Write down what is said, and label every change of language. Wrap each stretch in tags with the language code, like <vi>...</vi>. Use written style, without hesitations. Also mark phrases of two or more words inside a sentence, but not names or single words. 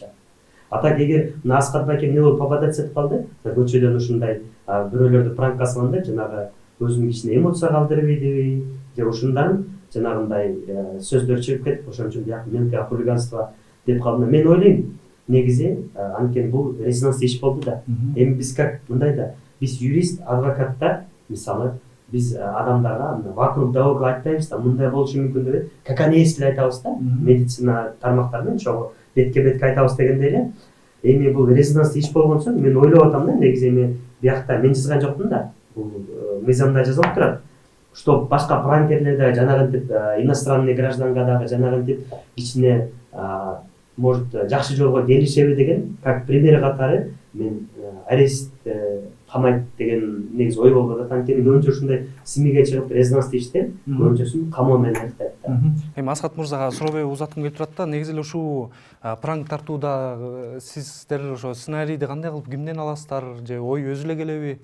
<ky>А так эгер мына Асхат Байке эмне болуп попадаться этип калды, көчөдөн ушундай бирөөлөрдү пранкка салганда жанагы өзүнүн кичине эмоция калтырбайдыбы, же ушундан жанагындай сөздөр чыгып кетип, ошон үчүн бияк</ky> <ru>мелкое хулиганство</ru> <ky>деп калдым. Мен ойлойм, негизи анткени бул резонанс иш болду да. Эми биз как мындай да, биз юрист, адвокаттар, мисалы биз адамдарга</ky> <ru>вокруг да около</ru> <ky>айтпайбыз да, мындай болушу мүмкүн деп,</ky> <ru>как они есть</ru> <ky>айтабыз да, медицина тармактарынан чогуу бетке бетке айтабыз дегенде эле. Эми бул резонанс иш болгон соң мен ойлоп атам да, негизи эми биякта мен жазган жокмун да. Бул мыйзамда жазылып турат, что башка пранкерлерде жанагынтип иностранный гражданга дагы жанагынтип кичине может жакшы жолго келишеби деген,</ky> <ru>как пример</ru> <ky>катары мен арест камайт деген негизи ой болуп атат. Анткени көбүнчө ушундай СМИге чыгып резонанс иштер көбүнчөсүн камоо менен аяктайт да. Эми Асхат мырзага сурообой узаткым келип турат да, негизи эле ушул пранк тартууда сиздер ошо сценарийди кандай кылып кимден аласыздар, же ой өзү эле келеби?</ky>